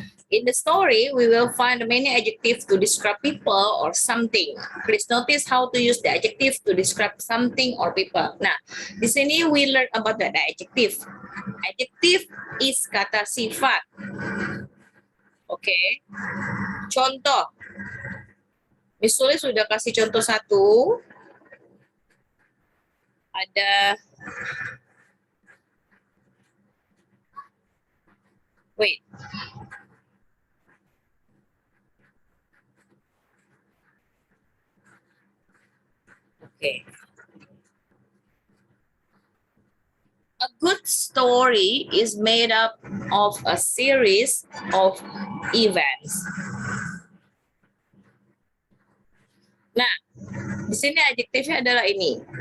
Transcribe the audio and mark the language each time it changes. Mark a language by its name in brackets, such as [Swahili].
[English] In the story, we will find many adjectives to describe people or something. Please notice how to use the adjective to describe something or people. [Indonesian] Nah, di sini [English] we learn about the adjective. Adjective is kata sifat. [Indonesian] Oke. Contoh. Misalnya sudah kasih contoh satu. Ada wait. Okay. [English] A good story is made up of a series of events. [Indonesian] Nah, di sini adjektifnya adalah ini.